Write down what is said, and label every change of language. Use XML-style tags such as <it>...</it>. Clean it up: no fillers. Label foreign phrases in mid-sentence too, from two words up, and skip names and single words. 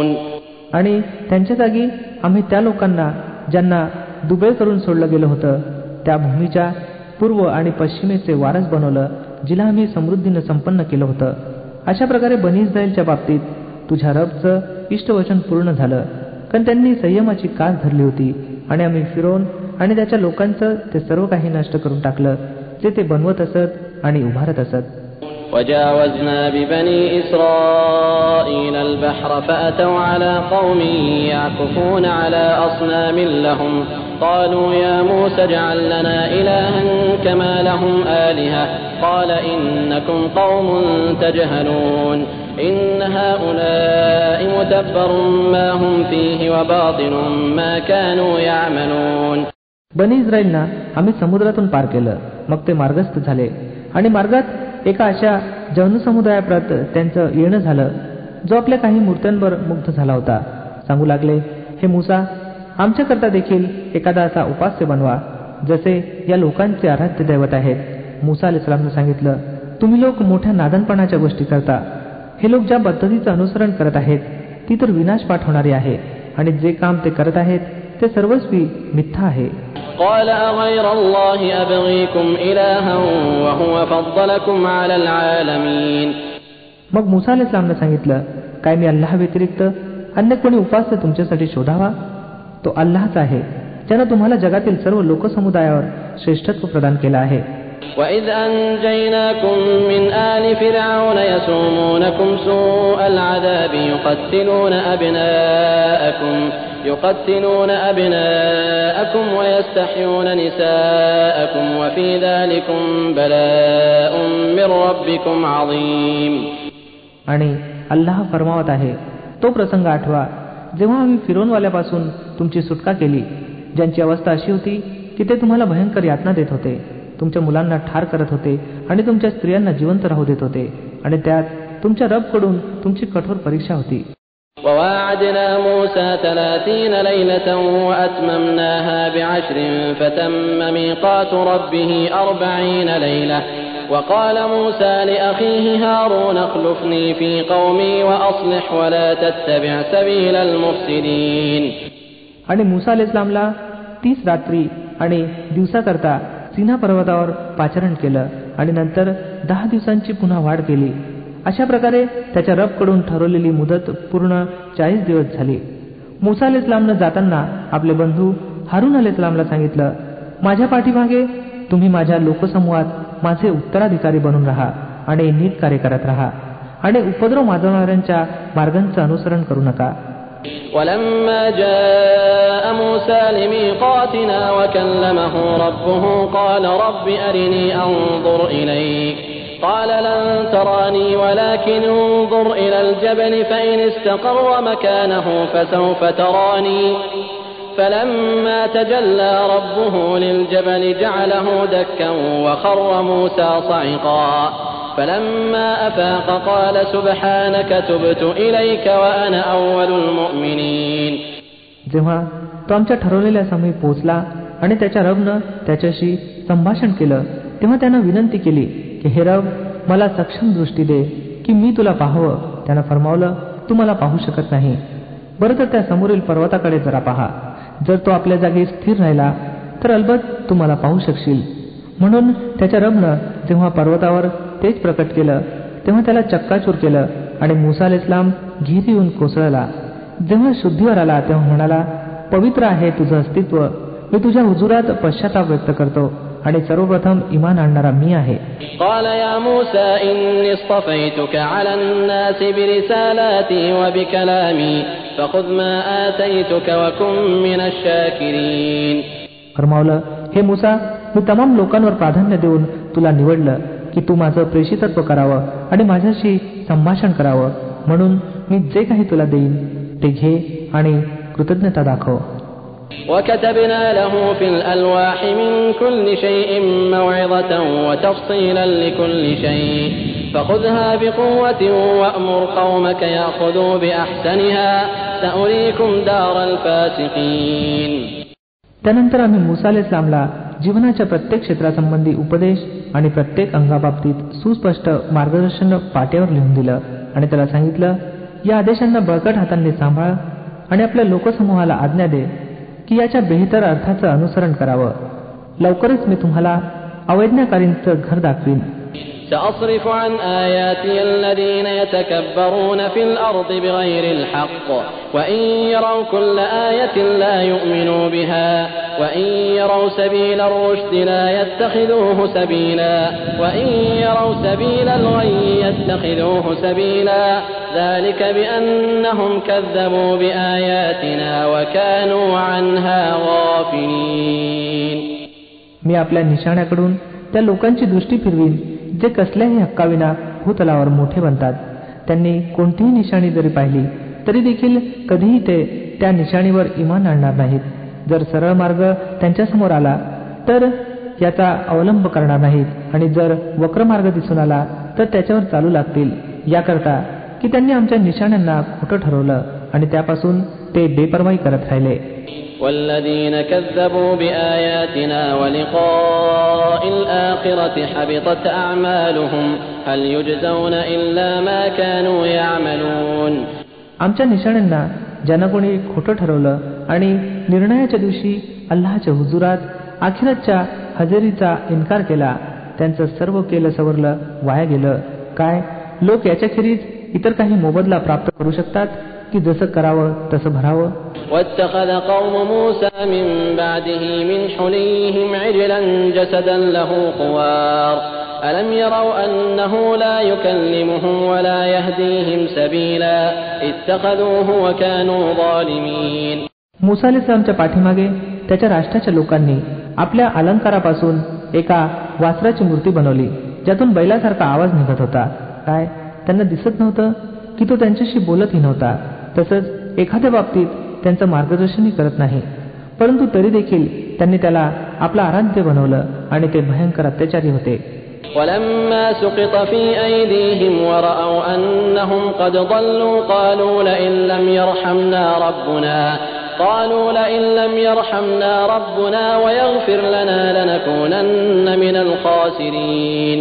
<mr>आणि त्यांच्या जागी आम्ही त्या लोकांना ज्यांना दुबळे करून सोडलं गेलं होतं त्या भूमीच्या पूर्व आणि पश्चिमेचे वारस बनवलं, जिला आम्ही समृद्धीनं संपन्न केलं होतं. अशा प्रकारे बनी इस्रायलच्या बाबतीत तुझ्या रबचं इष्टवचन पूर्ण झालं, कारण त्यांनी संयमाची कास धरली होती आणि आम्ही फिरौन आणि त्याच्या लोकांचं ते सर्व काही नष्ट करून टाकलं जे ते बनवत असत आणि उभारत असत.</mr> <ar>وجاوزنا ببني إسرائيل البحر فأتوا على قوم يعكفون على أصنام لهم قالوا يا موسى اجعل لنا إلها كما لهم آلهة قال إنكم قوم تجهلون إن هؤلاء متبر ما هم فيه وباطل ما كانوا يعملون.</ar> <mr>बनी इस्रायलना आम्ही समुद्रातून पार केलं, मग ते मार्गस्थ झाले आणि मार्गात एका अशा जनसमुदायाप्रत त्यांचं येणं झालं जो आपल्या काही मूर्त्यांवर मुग्ध झाला होता. सांगू लागले, हे मूसा, आमच्याकरता देखील एखादा असा उपास्य बनवा जसे या लोकांचे आराध्य दैवत आहेत. मूसा अलैहिस्सलामने सांगितलं, तुम्ही लोक मोठ्या नादानपणाच्या गोष्टी करता. हे लोक ज्या पद्धतीचं अनुसरण करत आहेत ती तर विनाश पाठवणारी आहे आणि जे काम ते करत आहेत ते सर्वस्वी मिथ्या आहे.</mr> <ar>قال أغير الله أبغيكم إلها وهو فضلكم على العالمين.</ar> <mr>मग मूसा अलैहिस्सलामने सांगितलं, काय मी अल्लाह व्यतिरिक्त अन्य कोणी उपास्य तुमच्यासाठी शोधावा? तो अल्लाहच आहे ज्यानं तुम्हाला जगातील सर्व लोकसमुदायावर श्रेष्ठत्व प्रदान केलं आहे.</mr> <ar>وَإِذْ أَنْجَيْنَاكُمْ مِنْ آلِ فِرْعَوْنَ يَسُومُونَكُمْ سُوءَ الْعَذَابِ يُقَتِّلُونَ أَبْنَاءَكُمْ وَيَسْتَحْيُونَ نِسَاءَكُمْ وَفِي ذَلِكُمْ بَلَاءٌ مِّن رَّبِّكُمْ عَظِيمٌ.</ar> <mr>आणि अल्लाह फरमावत आहे, तो प्रसंग आठवा जेव्हा आम्ही फिरौनवाल्यापासून तुमची सुटका केली, ज्यांची अवस्था अशी होती की ते तुम्हाला भयंकर यातना देत होते, तुमच्या मुलांना ठार करत होते आणि तुमच्या स्त्रियांना जिवंत राहू देत होते, आणि त्यात तुमच्या रबकडून तुमची कठोर परीक्षा होती.</mr> <ar>وَوَاعَدْنَا مُوسَى 30 لَيْلَةً وَأَتْمَمْنَاهَا بِعَشْرٍ فَتَمَّ مِيقَاتُ رَبِّهِ 40 لَيْلَةً وَقَالَ مُوسَى لِأَخِيهِ هَارُونَ اخْلُفْنِي فِي قَوْمِي وَأَصْلِحْ وَلَا تَتَّبِعْ سَبِيلَ الْمُفْسِدِينَ.</ar> <mr>आणि मूसा अलैहिस्सलामला 30 रात्री आणि दिवसाकरता सिना पर्वतावर पाचारण केलं आणि नंतर 10 दिवसांची पुन्हा वाढ केली. अशा प्रकारे त्याच्या रबकडून ठरवलेली मुदत पूर्ण 40 दिवस झाली. मूसा अलैहिस्सलामनं जाताना आपले बंधू हारून अलैहिस्सलामला सांगितलं, माझ्या पाठीमागे तुम्ही माझ्या लोकसमूहात माझे उत्तराधिकारी बनून राहा आणि नीट कार्य करत राहा आणि उपद्रव माजवणाऱ्यांच्या मार्गांचं अनुसरण करू नका.</mr> <ar>ولما جاء موسى لميقاتنا وكلمه ربه قال رب أرني أنظر إليك قال لن تراني ولكن انظر إلى الجبل فإن استقر مكانه فسوف تراني فلما تجلى ربه للجبل جعله دكا وخر موسى صعقا فلما أفاق قال سبحانك تبت إليك وأنا أول المؤمنين.</ar> <mr>जेव्हा तो आमच्या ठरवलेल्या समयी पोहोचला आणि त्याच्या रबनं त्याच्याशी संभाषण केलं, तेव्हा त्यानं विनंती केली की हे रब, मला सक्षम दृष्टी दे की मी तुला पाहावं. त्यानं फरमावलं, तू मला पाहू शकत नाही, बरं तर त्या समोरील पर्वताकडे जरा पहा. जर तो आपल्या जागी स्थिर राहिला तर अलबत तू मला पाहू शकशील. म्हणून त्याच्या रबनं जेव्हा पर्वतावर तेच प्रकट केलं तेव्हा त्याला चक्काचूर केलं आणि मूसा अलैहिस्सलाम घीर येऊन कोसळला. जेव्हा शुद्धीवर आला तेव्हा म्हणाला, पवित्र आहे तुझं अस्तित्व, मी तुझ्या हुजुरात पश्चाताप व्यक्त करतो आणि सर्वप्रथम इमान आणणारा मी आहे.</mr> <ar>قال يا موسى إني اصطفيتك على الناس برسالاتي وبكلامي فخذ ما آتيتك وكن من الشاكرين.</ar> <mr>फरमावलं, हे मूसा, मी तमाम लोकांवर प्राधान्य देऊन तुला निवडलं की तू माझं प्रेषितत्व करावं आणि माझ्याशी संभाषण करावं, म्हणून मी जे काही तुला देईन ते घे आणि कृतज्ञता दाखव.</mr> <ar>وكتبنا له في الألواح من كل شيء موعظة وتفصيلا لكل شيء فخذها بقوة وأمر قومك يأخذوا بأحسنها سأريكم دار الفاسقين.</ar> <mr>त्यानंतर आम्ही मूसा अलैहिस्सलामला जीवनाच्या प्रत्येक क्षेत्रासंबंधी उपदेश आणि प्रत्येक अंगाबाबतीत सुस्पष्ट मार्गदर्शन पाट्यावर लिहून दिलं आणि त्याला सांगितलं, या आदेशांना बळकट हातांनी सांभाळ आणि आपल्या लोकसमूहाला आज्ञा दे की याच्या बेहतर अर्थाचं अनुसरण करावं. लवकरच मी तुम्हाला अवैज्ञाकारींचं घर दाखवीन.</mr> <ar>سأصرف عن آياتي الذين يتكبرون في الأرض بغير الحق وإن يروا كل آية لا يؤمنوا بها وإن يروا سبيل الرشد لا يتخذوه سبيلا وإن يروا سبيل الغي يتخذوه سبيلا ذلك بأنهم كذبوا بآياتنا وكانوا عنها غافلين.</ar> <mr>मी आपल्या निशाण्याकडून त्या लोकांची दृष्टी फिरवीन जे कसल्याही हक्काविना भूतलावर मोठे बनतात. त्यांनी कोणतीही निशाणी जरी पाहिली तरी देखील कधीही ते त्या निशाणीवर इमान आणणार नाहीत. जर सरळ मार्ग त्यांच्यासमोर आला तर याचा अवलंब करणार नाहीत आणि जर वक्र मार्ग दिसून आला तर त्याच्यावर चालू लागतील, याकरता की त्यांनी आमच्या निशाण्यांना खोटं ठरवलं आणि त्यापासून ते बेपर्वाई करत राहिले.</mr> <ar>والذين كذبوا بآياتنا ولقاء الآخرة حبطت أعمالهم هل يجزون إلا ما كانوا يعملون.</ar> <mr>आमच्या निशाण्यांना ज्यांना कोणी खोटं ठरवलं आणि निर्णयाच्या दिवशी अल्लाहच्या हुजुरात आखिरतच्या हजेरीचा इन्कार केला, त्यांचं सर्व केलं सवरलं वाया गेलं. काय लोक याच्याखेरीज इतर काही मोबदला प्राप्त करू शकतात की जसं करावं तसं भरावं.</mr> <ar>واتخذ قوم موسى من بعده من حليهم عجلا جسدا له خوار ألم يروا أنه لا يكلمهم ولا يهديهم سبيلا اتخذوه وكانوا ظالمين.</ar> <mr>मूसा अलैहिस्सलामच्या पाठीमागे त्याच्या राष्ट्राच्या लोकांनी आपल्या अलंकारापासून एका वासराची मूर्ती बनवली ज्यातून बैलासारखा आवाज निघत होता. काय त्यांना दिसत नव्हतं की तो त्यांच्याशी बोलतही नव्हता, तसंच एखाद्या बाबतीत त्यांचं मार्गदर्शनही करत नाही, परंतु तरी देखील त्यांनी त्याला आपला आराध्य बनवलं आणि ते भयंकर अत्याचारी होते.</mr> <ar>ولما سقط في أيديهم ورأوا أنهم قد ضلوا قالوا لئن لم يرحمنا ربنا ويغفر لنا لنكونن من الخاسرين.</ar>